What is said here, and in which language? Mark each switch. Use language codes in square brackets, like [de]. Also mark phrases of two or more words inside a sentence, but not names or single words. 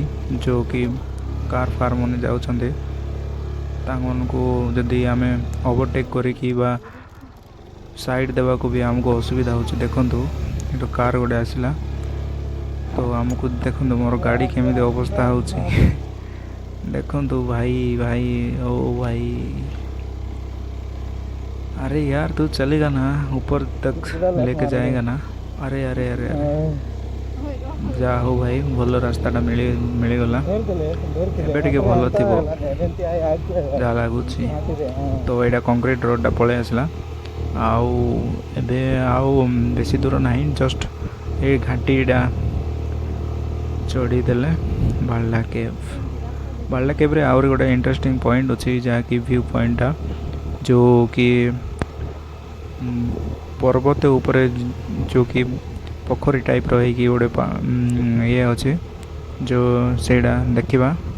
[or] ଯେଉଁ କି କାର୍ ଫାର୍ ମାନେ ଯାଉଛନ୍ତି, ତାଙ୍କମାନଙ୍କୁ ଯଦି ଆମେ ଓଭରଟେକ୍ କରିକି ବା ସାଇଡ଼୍ ଦେବାକୁ ବି ଆମକୁ ଅସୁବିଧା ହେଉଛି। ଦେଖନ୍ତୁ ଏଠୁ କାର୍ ଗୋଟେ ଆସିଲା, ତ ଆମକୁ ଦେଖନ୍ତୁ ମୋର ଗାଡ଼ି କେମିତି ଅବସ୍ଥା ହେଉଛି। ଦେଖନ୍ତୁ ଭାଇ ଭାଇ ଓ ଭାଇ, [hi] अरे यार तू चलेगा ना, ऊपर तक लेके जाएगा ना। अरे अरे अरे अरे, [or] ଯାହା ହଉ ଭାଇ, ଭଲ ରାସ୍ତାଟା ମିଳିଗଲା। ଏବେ ଟିକେ ଭଲ ଥିବ ଯାହା ଲାଗୁଛି। ତ ଏଇଟା [en] concrete road [or] ପଳେଇ ଆସିଲା। ଆଉ ଏବେ ଆଉ ବେଶୀ ଦୂର ନାହିଁ, ଜଷ୍ଟ ଏଇ ଘାଟିଟା ଚଢ଼ିଦେଲେ ବାଲଡ଼ା କେଭ୍ରେ ଆହୁରି ଗୋଟେ [en] interesting point [or] ଅଛି, ଯାହାକି [en] view point, [or] ଯେଉଁ କି ପର୍ବତ ଉପରେ ଯେଉଁ କି ପୋଖରୀ ଟାଇପ୍ର ହେଇକି ଗୋଟେ ଇଏ ଅଛି, ଯେଉଁ ସେଇଟା ଦେଖିବା।